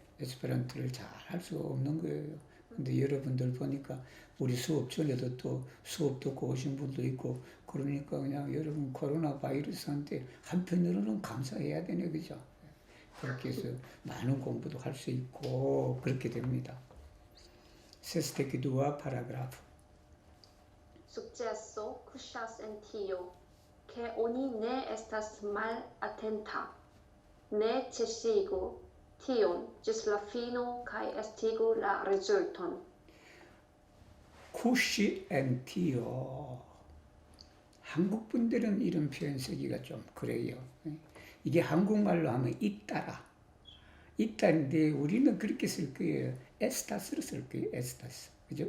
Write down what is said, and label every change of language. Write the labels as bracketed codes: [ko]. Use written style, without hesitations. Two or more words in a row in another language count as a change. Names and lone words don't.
[ko] 에스페란토를 잘 할 수가 없는 거예요. 근데 여러분들 보니까 우리 수업 전에도 또 수업 듣고 오신 분도 있고 그러니까 그냥 여러분 코로나 바이러스한테 한편으로는 감사해야 되네, 그죠? 그렇게 해서 많은 공부도 할 수 있고 그렇게 됩니다. [eo] sesdeka dua paragrafo. Successo cusas en tio, che oni ne estas mal atenta, ne cesigu tion gis la fino kai estigu la rezulton. kuŝas en tio. [ko] 한국 분들은 이런 표현 쓰기가 좀 그래요. 이게 한국말로 하면 있다라. 있다인데 우리는 그렇게 쓸 거예요. 에스타스로 쓸 거예요. 에스타스. 그죠?